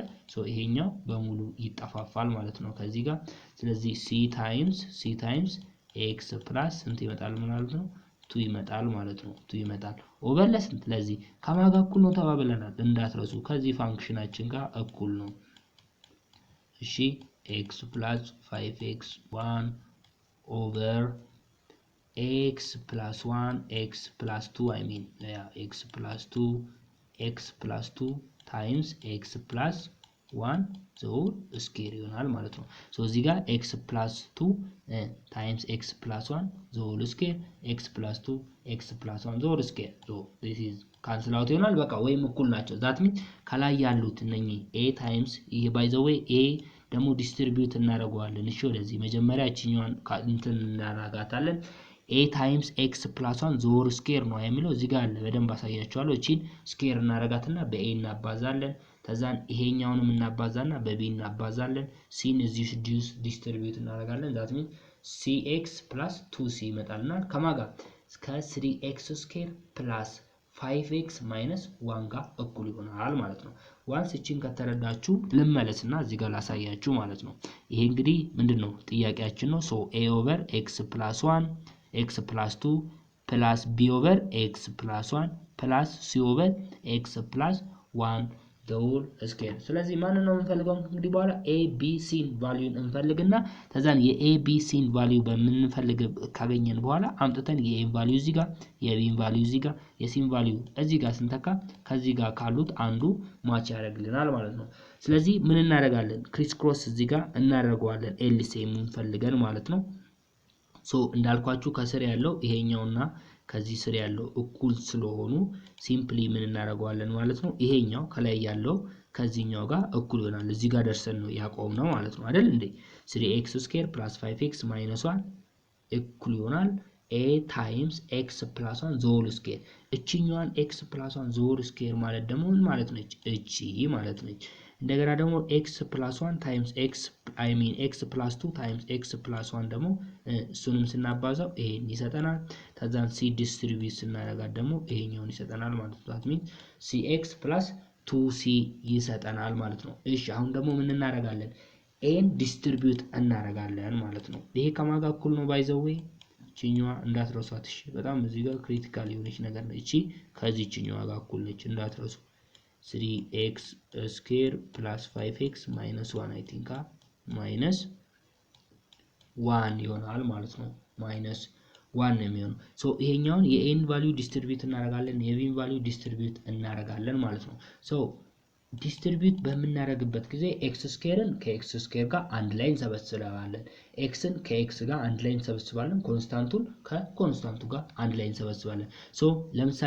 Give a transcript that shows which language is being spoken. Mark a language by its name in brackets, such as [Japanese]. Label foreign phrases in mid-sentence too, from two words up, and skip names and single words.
[Amharic] ሶ ይሄኛው በሙሉ ይጠፋፋል ማለት ነው ከዚህ ጋር። ስለዚህ [English] c times x plus [Amharic] ስንት ይመጣል ማለት ነው? 2 ይመጣል ማለት ነው። 2 ይመጣል ኦቨር ለስንት? ለዚህ ከማጋ እኩል ነው ተባብለናል እንዳትረሱ። ከዚህ ፋንክሽናችን ጋር እኩል ነው። እሺ [English] x plus 5x 1 ኦቨር x plus 1 x plus 2 I mean x plus 2 times x plus 1 the whole square [Amharic] ይሆናል ማለት ነው። ሶ እዚህ ጋር [English] x plus 2 times x plus 1 the whole square x plus 2 x plus 1 the whole square so this is cancel out [Amharic] ይሆናል። በቃ ወይም እኩል ናቸው። [English] that means [Amharic] ከላይ ያሉት እነኚህ [English] a times [Amharic] ይሄ [English] by the way [Amharic] a ደግሞ ዲስትሪቢዩት እናደርገዋለን። እሺ ወደዚህ መጀመሪያ እቺኛዋን እንትን እናደርጋታለን። [English] a times x plus 1 the whole square [Amharic] ነው የሚለው እዚህ ጋር አለ። በደንብ አሳያችኋለሁ። እቺን ስኩዌር እናደርጋትና በa እናባዛለን። ተዛን ይሄኛውንም እናባዛና በb እናባዛለን። c እዚህ ዲስትሪቢዩት እናደርጋለን። [English] that means cx plus 2c [Amharic] ይመጣልና ከማጋ እስከ [English] 3x square plus 5x minus 1 [Amharic] ጋር እኩል ይሆናል ማለት ነው። ዋንስ እቺን ከተረዳችሁ ልመለስና እዚህ ጋር ላሳያችሁ ማለት ነው። ይሄ እንግዲህ ምንድነው ጥያቄያችን ነው። ሶ [English] a over x plus 1 x plus 2 plus b over x plus 1 plus c over x plus 1 the whole square። [Amharic] ስለዚህ ማንን ነው እንፈልገው እንግዲህ በኋላ a b c ቫልዩን እንፈልግና ተዛን የa b c ቫልዩ በመንፈልግ ካገኘን በኋላ አምጥተን የa ቫልዩ እዚህ ጋር የb ቫልዩ እዚህ ጋር የc ቫልዩ እዚህ ጋር ስንተካ ከዚህ ጋር ካሉት አንዱ ማች ያደርግልናል ማለት ነው። ስለዚህ ምን እናደርጋለን? [English] criss cross [Amharic] እዚህ ጋር እናደርገዋለን ኤልሲኤም እንፈልገን ማለት ነው። ሶ እንዳልኳችሁ ከስር ያለው ይሄኛውና ከዚህ ስር ያለው እኩል ስለሆኑ ሲምፕሊ ምን እናደርገዋለን ማለት ነው። ይሄኛው ከላይ ያለው ከዚህኛው ጋር እኩል ይሆናል። እዚህ ጋር ደርሰን ነው ያቆምነው ማለት ነው አይደል እንዴ? [English] 3x square plus 5x minus 1 [Amharic] እኩል ይሆናል [English] a times x plus 1 the whole square። እቺኛዋን x plus 1 the whole square [Amharic] ማለት ደግሞ ምን ማለት ነች? እቺ ማለት ነች። እንደገና ደግሞ [English] x plus 1 times x I mean x plus 2 times x plus 1 [Amharic] ደግሞ እሱንም ስናባዛው ይሄን ይሰጠናል። ተዛን c ዲስትሪቢዩት ስናደርጋት ደግሞ ይሄኛውን ይሰጠናል ማለት ነው። [English] that means cx plus 2c [Amharic] ይሰጠናል ማለት ነው። እሺ አሁን ደግሞ ምን እናደርጋለን? a ዲስትሪቢዩት እናደርጋለን ማለት ነው። ይሄ ከማጋ እኩል ነው [English] by the way [Amharic] እቺኛዋ እንዳትረሷት። እሺ በጣም እዚህ ጋር ክሪቲካል የሆነች ነገር ነው። እቺ ከዚህኛዋ ጋር እኩል ነች እንዳትረሱ። [English] 3x square plus 5x minus 1 I think minus [Amharic] 1 ይሆናል ማለት ነው። [English] minus 1 [Amharic] ነው የሚሆነው። ሶ ይሄኛውን የn ቫልዩ ዲስትሪቢዩት እናደርጋለን የbን ቫልዩ ዲስትሪቢዩት እናደርጋለን ማለት ነው። ሶ ዲስትሪቢዩት በመናደርግበት ጊዜ x ስኩዌርን ከx ስኩዌር ጋር አንድ ላይ እንሰበስባለን። xን ከx ጋር አንድ ላይ እንሰበስባለን። ኮንስታንቱን ከኮንስታንቱ ጋር አንድ ላይ እንሰበስባለን። ሶ ለምሳሌ